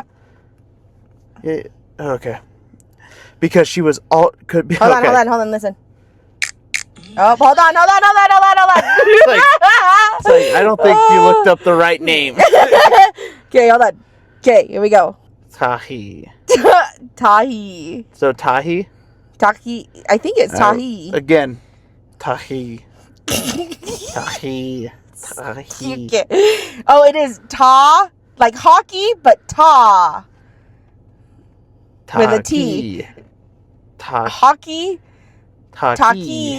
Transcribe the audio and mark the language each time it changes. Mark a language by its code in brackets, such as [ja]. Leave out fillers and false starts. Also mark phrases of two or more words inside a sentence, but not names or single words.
[en] Yeah, okay. Because she was all... Could be, Hold okay. on, listen. Oh, hold on. It's like, I don't think you looked up the right name. Okay, hold on. Okay, here we go. Tahi. Tahi. So Tahi? Tahi. I think it's Tahi. Again. Tahi. Tahi. Tahi. Okay. Oh, it is ta, like hockey, but ta. With a T. Hockey. Taki.